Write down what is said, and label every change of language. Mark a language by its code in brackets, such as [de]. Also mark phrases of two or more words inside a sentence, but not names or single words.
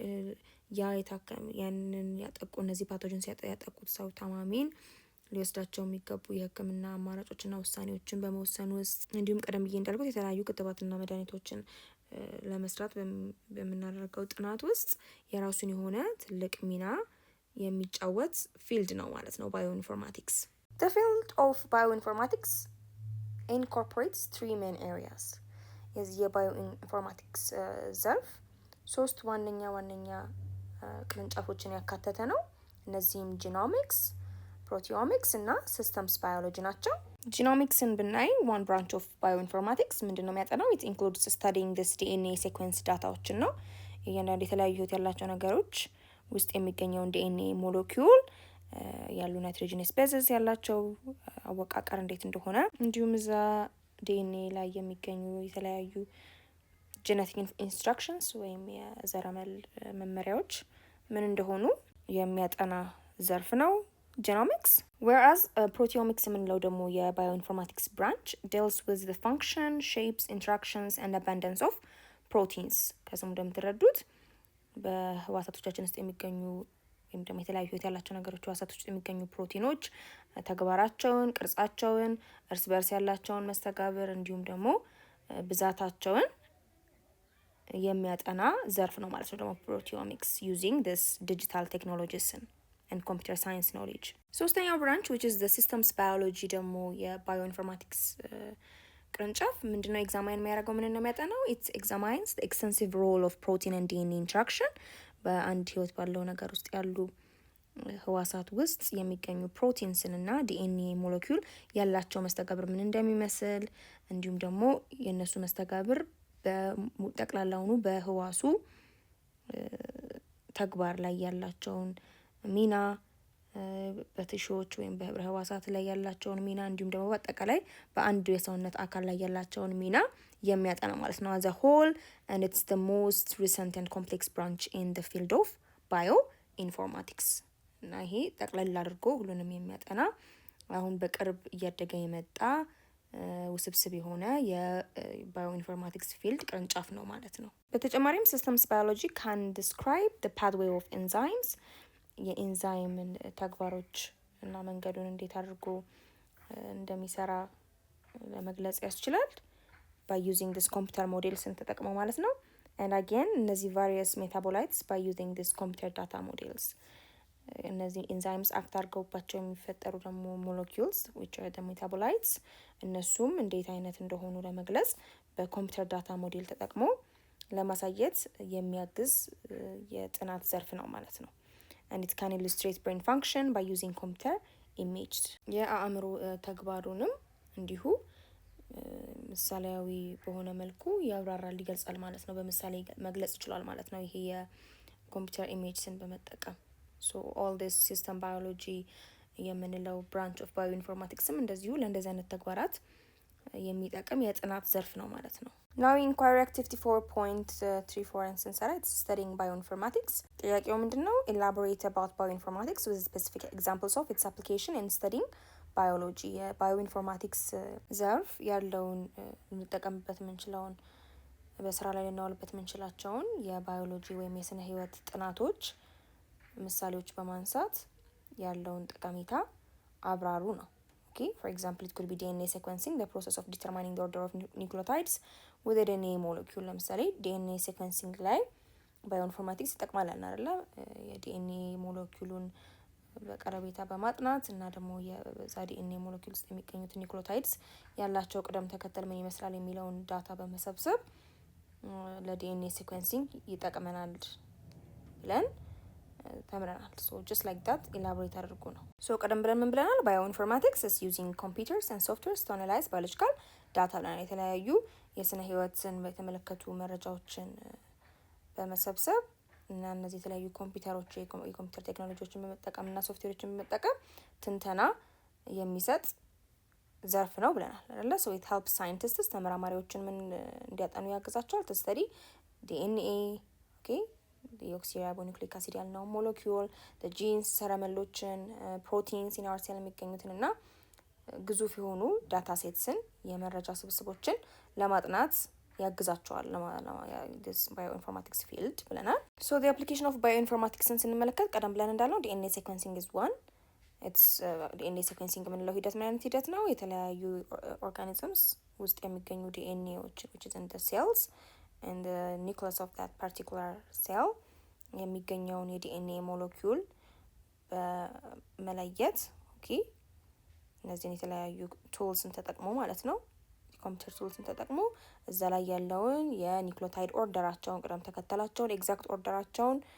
[am] ያንን ያጠቁ እነዚህ ፓቶጂንስ ያጠቁት ሰው ታማሚን ሊወስዳቸው የሚገቡ የሕክምና አማራጮችና ውሳኔዎችን በመወሰን ውስጥ እንዲሁም ቀደም ብዬ እንዳልኩት የተለያዩ ክትባትና መድኃኒቶችን ለመስራት በምናደርገው ጥናት ውስጥ የራሱን የሆነ ትልቅ ሚና የሚጫወት ፊልድ ነው ማለት ነው ባዮኢንፎርማቲክስ። [en] The field of bioinformatics incorporates three main areas. [am] የዚህ የባዮኢንፎርማቲክስ ዘርፍ ሶስት ዋነኛ ቅርንጫፎችን ያካተተ ነው። እነዚህም ጂኖሚክስ፣ ፕሮቲዮሚክስ እና [en] systems biology [am] ናቸው። ጂኖሚክስን ብናይ [en] one branch of bioinformatics [am] ምንድነው የሚያጠናው? [en] it includes studying this DNA sequence [am] ዳታዎችን ነው። እያንዳንዱ የተለያዩ ህይወት ያላቸው ነገሮች ውስጥ የሚገኘውን DNA ሞለኪውል ያሉ ናይትሮጂነስ ቤዝስ ያላቸው አወቃቀር እንዴት እንደሆነ እንዲሁም እዛ DNA ላይ የሚገኙ የተለያዩ [en] genetic instructions [am] ወይም የዘረመል መመሪያዎች ምን እንደሆኑ የሚያጠና ዘርፍ ነው ጂኖሚክስ። [en] whereas proteomics [am] የምንለው ደግሞ የባዮኢንፎርማቲክስ ብራንች [en] deals with the function, shapes, interactions and abundance of proteins [am] ከስሙ እንደምትረዱት በህዋሳቶቻችን ውስጥ የሚገኙ ወይም ደግሞ የተለያዩ ህይወት ያላቸው ነገሮች ህዋሳቶች ውስጥ የሚገኙ ፕሮቲኖች ተግባራቸውን፣ ቅርጻቸውን፣ እርስ በርስ ያላቸውን መስተጋብር እንዲሁም ደግሞ ብዛታቸውን የሚያጠና ዘርፍ ነው ማለት ነው ደግሞ [en] proteomics using this digital technologies and computer science knowledge። [am] ሶስተኛው ብራንች [en] which is the systems biology [am] ደግሞ የባዮኢንፎርማቲክስ ቅርንጫፍ ምንድነው ኤግዛማይን የሚያደርገው ምን ነው የሚያጠናው? [en] it examines the extensive role of protein and DNA interaction [am] በአንድ ህይወት ባለው ነገር ውስጥ ያሉ ህዋሳት ውስጥ የሚገኙ ፕሮቲንስን እና ዲኤንኤ ሞለኪውል ያላቸው መስተጋብር ምን እንደሚመስል እንዲሁም ደግሞ የነሱ መስተጋብር በጠቅላላውኑ በህዋሱ ተግባር ላይ ያላቸውን ሚና በቲሹዎች ወይም በህብረ ህዋሳት ላይ ያላቸውን ሚና እንዲሁም ደግሞ በአጠቃላይ በአንድ የሰውነት አካል ላይ ያላቸውን ሚና የሚያጠና ማለት ነው [en] as a whole and it's the most recent and complex branch in the field of bioinformatics [am] እና ይሄ ጠቅለል አድርጎ ሁሉንም የሚያጠና አሁን በቅርብ እያደገ የመጣ ውስብስብ የሆነ የባዮኢንፎርማቲክስ ፊልድ ቅርንጫፍ ነው ማለት ነው። በተጨማሪም [en] systems biology can describe the pathway of enzymes [am] የኢንዛይምን ተግባሮች እና መንገዱን እንዴት አድርጎ እንደሚሰራ ለመግለጽ ያስችላል [en] by using this computer models [am] ተጠቅመው ማለት ነው። [en] and again እነዚህ various metabolites by using this computer data models [am] እነዚህ ኢንዛይምስ አክት አድርገውባቸው የሚፈጠሩ ደግሞ [en] molecules which are the metabolites [am] እነሱም እንዴት አይነት እንደሆኑ ለመግለጽ በኮምፒውተር ዳታ ሞዴል ተጠቅሞ ለማሳየት የሚያግዝ የጥናት ዘርፍ ነው ማለት ነው። [en] and it can illustrate brain function by using computer image [am] የአእምሮ ተግባሩንም እንዲሁ ምሳሌያዊ በሆነ መልኩ ያብራራል ይገልጻል ማለት ነው። በምሳሌ መግለጽ ይችላል ማለት ነው ይሄ የኮምፒውተር ኢሜጅስን በመጠቀም [en] so all this system biology [am] የምንለው [en] branch of bioinformatics [am] ም እንደዚሁ ለእንደዚህ አይነት ተግባራት የሚጠቅም የጥናት ዘርፍ ነው ማለት ነው። [en] now inquiry activity 4.34 and [am] ስንሰራ [en] it's studying bioinformatics [am] ጥያቄው ምንድነው? [en] elaborate about bioinformatics with specific examples of its application in studying biology [am] የባዮኢንፎርማቲክስ ዘርፍ ያለውን እንጠቀምበት የምንችለውን በስራ ላይ ልናውልበት የምንችላቸውን የባዮሎጂ ወይም የስነ ህይወት ጥናቶች ምሳሌዎች በማንሳት ያለውን ጠቀሜታ አብራሩ ነው። [en] ኦኬ for example it could be DNA sequencing, the process of determining the order of nucleotides with a DNA molecule። ለምሳሌ DNA sequencing [am] ላይ ባዮኢንፎርማቲክስ ይጠቅማል አይደለ? የዲኤንኤ ሞለኪውሉን በቀረቤታ በማጥናት እና ደግሞ የዛ ዲኤንኤ ሞለኪውል ውስጥ የሚገኙት ኒውክሊዮታይድስ ያላቸው ቅደም ተከተል ምን ይመስላል የሚለውን ዳታ በመሰብሰብ ለዲኤንኤ ሲኩዌንሲንግ ይጠቅመናል ብለን ተምረናል። ሶ [en] just like that elaborate [am] አድርጎ ነው። ሶ ቀደም ብለን ምን ብለናል? ባዮኢንፎርማቲክስ [en] is using computers and softwares to analyze biological data [am] ብለናል። የተለያዩ የስነ ህይወትን በተመለከቱ መረጃዎችን በመሰብሰብ እና እነዚህ የተለያዩ ኮምፒውተሮች የኮምፒውተር ቴክኖሎጂዎችን በመጠቀም እና ሶፍትዌሮችን በመጠቀም ትንተና የሚሰጥ ዘርፍ ነው ብለናል አይደል? [en] so it helps scientists [am] ተመራማሪዎችን ምን እንዲያጠኑ ያግዛቸዋል [en] to study DNA okay [am] ዲኦክሲሪቦኑክሊክ አሲድ ያልነው ሞለኪውል [en] the genes [am] ሰረመሎችን ፕሮቲንስ [en] in our cell [am] የሚገኙትን እና ግዙፍ የሆኑ ዳታ ሴትስን የመረጃ ስብስቦችን ለማጥናት ያግዛቸዋል [en] this bioinformatics field [am] ብለናል። [en] so the application of bioinformatics [am] ስንመለከት ቀደም ብለን እንዳልነው [en] DNA sequencing is one. it's DNA sequencing [am] የምንለው ሂደት ምን አይነት ሂደት ነው? የተለያዩ organisms ውስጥ የሚገኙ DNAዎች [en] which is in the cells and the nucleus of that particular cell [am] የሚገኘውን የዲኤንኤ ሞለኪውል በመለየት ኦኬ እነዚህን የተለያዩ ቱልስን ተጠቅሞ ማለት ነው ኮምፒውተር ቱልስን ተጠቅሞ እዛ ላይ ያለውን የኒውክሊዮታይድ ኦርደራቸውን ቅደም ተከተላቸውን ኤግዛክት ኦርደራቸውን